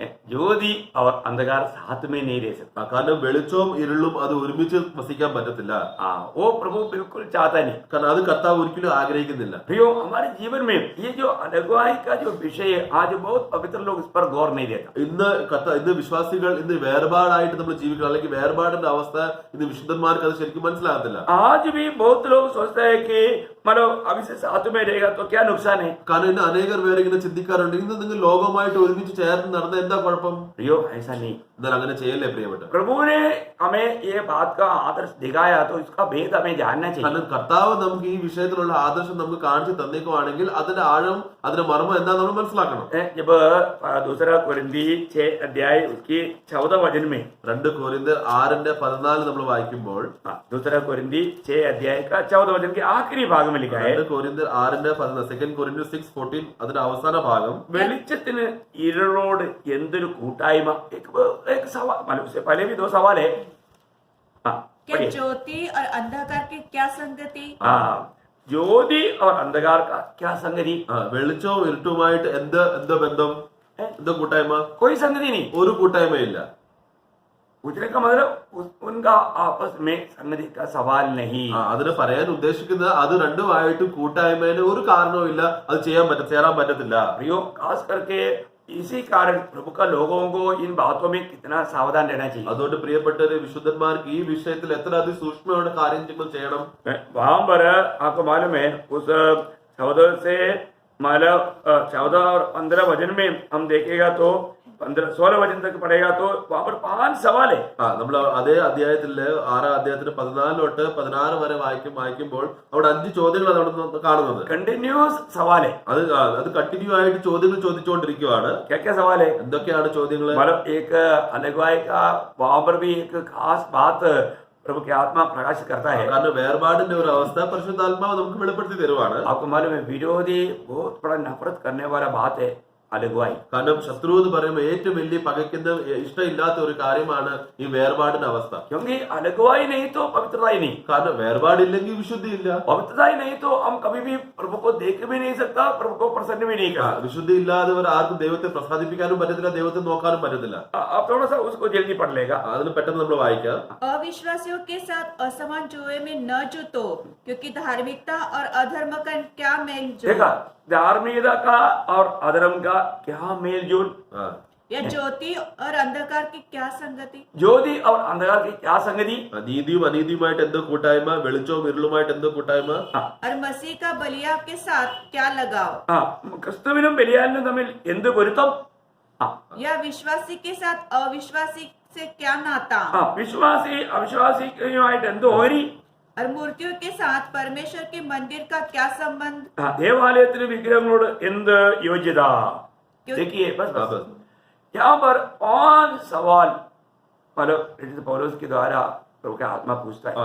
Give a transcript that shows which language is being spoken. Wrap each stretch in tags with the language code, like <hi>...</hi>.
<hi>ज्योति और अंधकार साथ में नहीं रह सकता,</hi> <ml>കാരണം വെളിച്ചവും ഇരുളും അത് ഒരുമിച്ച് വസിക്കാൻ പറ്റത്തില്ല.</ml> <hi>वो प्रभु बिल्कुल चाहता नहीं,</hi> <ml>കാരണം അത് കർത്താവ് ഒരിക്കലും ആഗ്രഹിക്കുന്നില്ല.</ml> <hi>प्रियो हमारे जीवन में ये जो अलगवाई का जो विषय है, आज बहुत पवित्र लोग इस पर गौर नहीं देता.</hi> <ml>ഇന്ന് വിശ്വാസികൾ ഇന്ന് വേർപാടായിട്ട് നമ്മൾ ജീവിക്കണം, അല്ലെങ്കിൽ വേർപാടിന്റെ അവസ്ഥ ഇന്ന് വിശുദ്ധന്മാർക്ക് അത് ശരിക്കും മനസ്സിലാകത്തില്ല.</ml> <hi>आज भी बहुत लोग सोचते हैं कि मतलब अभी से साथ में रहेगा तो क्या नुकसान है.</hi> <ml>കാരണം ഇന്ന് അനേകർ പേര് ഇങ്ങനെ ചിന്തിക്കാറുണ്ട്, ഇന്ന് നിങ്ങൾ ലോകവുമായിട്ട് ഒരുമിച്ച് ചേർന്ന് നടന്ന എന്താ കുഴപ്പം?</ml> <hi>प्रियो ऐसा नहीं,</hi> <ml>എന്നാൽ അങ്ങനെ ചെയ്യല്ലേ പ്രിയപ്പെട്ട.</ml> <hi>प्रभु ने हमें ये बात का आदर्श दिखाया, तो इसका भेद हमें जानना चाहिए.</hi> <ml>കാരണം കർത്താവ് നമുക്ക് ഈ വിഷയത്തിലുള്ള ആദർശം നമുക്ക് കാണിച്ചു തന്നേക്കുവാണെങ്കിൽ അതിന്റെ ആഴം, അതിന്റെ മർമ്മം എന്താ നമ്മൾ മനസ്സിലാക്കണം.</ml> <hi>जब दूसरा कोरिन्थी 6 अध्याय उसकी 14 वचन में</hi> <ml>2 कोरिन्थർ 6:14 നമ്മൾ വായിക്കുമ്പോൾ,</ml> <hi>दूसरा कोरिन्थी 6 अध्याय का 14 वचन के आखिरी भाग में लिखा है,</hi> <ml>2 कोरिन्थർ 6:14, 2 कोरिन्थർ 6:14 അതിന്റെ അവസാന ഭാഗം, വെളിച്ചത്തിന് ഇരുളോട് എന്തൊരു കൂട്ടായ്മ.</ml> <hi>एक सवाल, मतलब उससे पहले भी 2 सवाल है. क्या ज्योति और अंधकार की क्या संगति? ज्योति और अंधकार का क्या संगति?</hi> <ml>വെളിച്ചവും ഇരുട്ടുമായിട്ട് എന്ത് ബന്ധം, എന്ത് കൂട്ടായ്മ?</ml> <hi>कोई संगति नहीं.</hi> <ml>ഒരു കൂട്ടായ്മയില്ല.</ml> <hi>पूछने का मतलब उनका आपस में संगति का सवाल नहीं.</hi> <ml>അതിന് പറയാൻ ഉദ്ദേശിക്കുന്നത് അത് രണ്ടുമായിട്ട് കൂട്ടായ്മയില് ഒരു കാരണവും ഇല്ല, അത് ചേരാൻ പറ്റത്തില്ല.</ml> <hi>प्रियो, खास करके इसी कारण प्रभु का लोगों को इन बातों में कितना सावधान रहना चाहिए.</hi> <ml>അതുകൊണ്ട് പ്രിയപ്പെട്ടവരെ, വിശുദ്ധന്മാർക്ക് ഈ വിഷയത്തിൽ എത്ര അതിസൂക്ഷ്മയുടെ കാര്യങ്ങൾ ചെയ്യണം.</ml> <hi>वहां पर आपको मालूम है, उस 14 से मतलब 14 और 15 वचन में हम देखेगा तो 16 वचन तक पढ़ेगा तो वहां पर 5 सवाल है.</hi> <ml>നമ്മൾ അതേ അധ്യായത്തില് 6 അധ്യായത്തിന് 14 തൊട്ട് 16 വരെ വായിക്കുമ്പോൾ അവിടെ 5 ചോദ്യങ്ങളാണ് അവിടെ കാണുന്നത്.</ml> <hi>कंटिन्यूस सवाल है.</hi> <ml>അത് കണ്ടിന്യൂ ആയിട്ട് ചോദ്യങ്ങൾ ചോദിച്ചുകൊണ്ടിരിക്കുകയാണ്.</ml> <hi>क्या क्या सवाल है?</hi> <ml>എന്തൊക്കെയാണ് ചോദ്യങ്ങൾ?</ml> <hi>मतलब एक अलगवाई का वहां पर भी एक खास बात प्रभु की आत्मा प्रकाशित करता है.</hi> <ml>കാരണം വേർപാടിന്റെ ഒരു അവസ്ഥ പരിശുദ്ധാത്മാവ് നമുക്ക് വെളിപ്പെടുത്തി തരുവാണ്.</ml> <hi>आपको मालूम है, विरोधी बहुत बड़ा नफरत करने वाला बात है अलगवाई.</hi> <ml>കാരണം ശത്രു എന്ന് പറയുമ്പോൾ ഏറ്റവും വലിയ പകയ്ക്കുന്ന ഇഷ്ടമില്ലാത്ത ഒരു കാര്യമാണ് ഈ വേർപാടിന്റെ അവസ്ഥ.</ml> <hi>क्योंकि अलगवाई नहीं तो पवित्रता ही नहीं.</hi> <ml>കാരണം വേർപാടില്ലെങ്കിൽ വിശുദ്ധി ഇല്ല.</ml> <hi>पवित्रता ही नहीं तो हम कभी भी प्रभु को देख भी नहीं सकता, प्रभु को प्रसन्न भी नहीं कर.</hi> <ml>വിശുദ്ധി ഇല്ലാത്തവർ ആർക്കും ദൈവത്തെ പ്രസാദിപ്പിക്കാനും പറ്റത്തില്ല, ദൈവത്തെ നോക്കാനും പറ്റത്തില്ല.</ml> <hi>आप थोड़ा सा उसको जल्दी पढ़ लेगा.</hi> <ml>അതിന് പെട്ടെന്ന് നമ്മൾ വായിക്കാം.</ml> <hi>अविश्वासियों के साथ असमान जुए में न जुतो, क्योंकि धार्मिकता और अधर्म का क्या मेल जोल? देखा, धार्मिकता का और अधर्म का क्या मेल जोल? या ज्योति और अंधकार की क्या संगति? ज्योति और अंधकार की क्या संगति?</hi> <ml>നീതിയും അനീതിയുമായിട്ട് എന്തോ കൂട്ടായ്മ, വെളിച്ചവും ഇരുളുമായിട്ട് എന്തോ കൂട്ടായ്മ,</ml> <hi>और मसीह का बलिया के साथ क्या लगाव?</hi> <ml>ക്രിസ്തുവിനും ബലിയാലിനും തമ്മിൽ എന്ത് പൊരുത്തം?</ml> <hi>या विश्वासी के साथ अविश्वासी से क्या नाता?</hi> <ml>വിശ്വാസി അവിശ്വാസിയുമായിട്ട് എന്ത് ഓരി?</ml> <hi>और मूर्तियों के साथ परमेश्वर के मंदिर का क्या संबंध?</hi> <ml>ദേവാലയത്തിന് വിഗ്രഹങ്ങളോട് എന്ത് യോഗ്യത?</ml> <hi>देखिए बस यहाँ पर 5 सवाल मतलब पौलुस के द्वारा प्रभु के आत्मा पूछता है.</hi>